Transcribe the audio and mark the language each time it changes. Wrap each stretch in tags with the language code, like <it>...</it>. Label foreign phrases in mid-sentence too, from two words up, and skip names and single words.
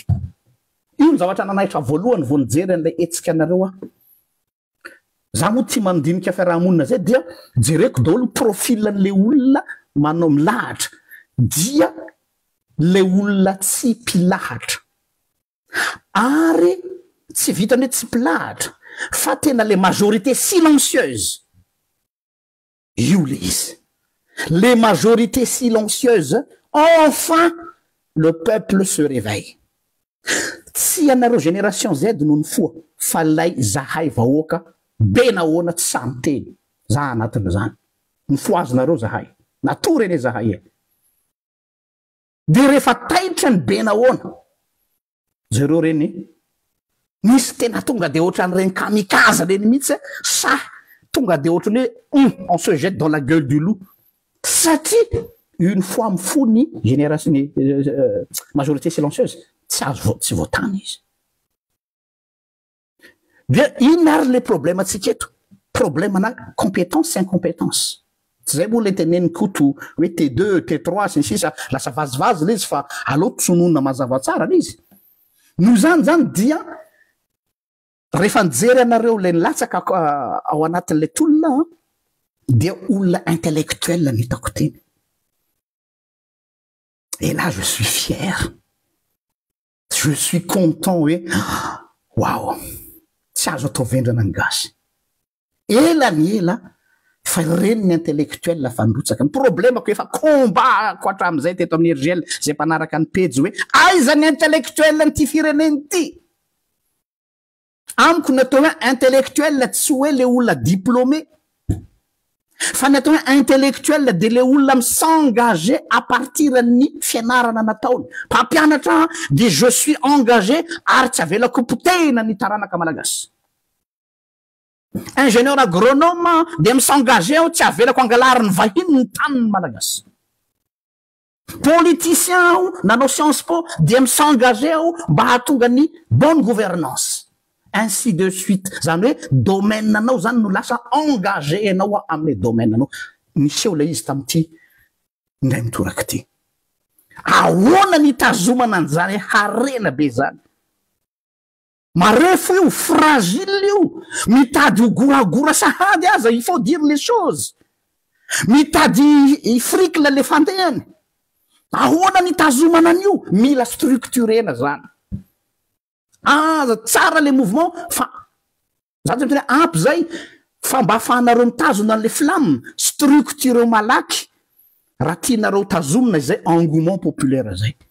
<mg>Io ny zavatra nanahitra voalohany vao nijery an'ilay hetsika anareo za moa tsy mandinika fiarahamonina zay dia jereko daholo profil an'le olona manao milahatra dia le olona tsy mpilahatra ary tsy vitany hoe tsy mpilahatra fa tena le</mg> <fr>majorité silencieuse.</fr> <mg>Io le izy.</mg> <fr>Les majorités silencieuses, enfin, le peuple se réveille.</fr> <mg>Tsy anareo</mg> <fr>génération Z</fr> <mg>no ny foa fa lay zahay vahoaka be nahoana tsy samy teny za anatin'izany ny foazonareo zahay natory ene zahay e de rehefa taitra ny be nahoana zareo reny misy tena tonga de ohatran'ny reny kamikaze reny mihitsy sa tonga de ohatran'ny hoe</mg> <fr>on se jette dans la gueule du loup</fr> <mg>satria une fois mifony</mg> <fr>génération majorité silencieuse</fr> <mg>tsy azo tsy voatany izy. Bien ino ary le problème atsika eto</mg> <fr>problème na compétence sy incompétence</fr> <mg>tsy zay moa le teneniny koto hoe T2 T3 sy ny sisa lasa vazivazy le izy fa aleo tsonona mazava tsara le izy no zany dia rehefa nijery anareo le nilatsaka ao anatin'le tolona dia olona intellectuel ny hitako teny.</mg> <fr>Et là je suis fier, je suis content</fr> <mg>hoe wow tsy azo atao vendrana ny gasy ela ny ela fa reny ny intellectuel fandrotsaka ny problemako efa combat-ko hatramin'izay teto amin'ny RGL zay mpanaraka ny pejy hoe aiza ny intellectuel ny ty fireneny ty amiko ny atao hoe intellectuel tsy hoe le olona diplômé fa ny atao hoe intellectuel de le olona</mg> <fr>s'engager à partir</fr> <mg>ny fianarana nataony mpampianatra de</mg> <fr>je suis engagé</fr> <mg>ary tsy avelako potena ny taranaka malagasy.</mg> <fr>Ingénieur agronome</fr> <mg>de m's'engager aho tsy avelako angalary ny vahiny ny taniny malagasy. Politicien aho nanao Sciences Po de m's'engager aho mba hahatonga ny</mg> <fr>bonne gouvernance. Ainsi de suite</fr> <mg>zany hoe domaine anao zany no lasa engagé anao amin'ny domaine anao niseho le izy tamity ndray mitoraka ty ahoana nitazomana an'izany harena be zany marefo io fragile io mitady ho goragora sahady aza</mg> <fr>il faut dire les choses</fr> <mg>mitady fricle le fandehany ahoana nitazomana an'io mila structurena zany tsara le mouvement fa zany tena ampy zay fa mba afahanareo mitazona an'le flamme structure malaky raha tianareo tazomina zay</mg> <fr>engouement populaire</fr> <mg>zay</mg>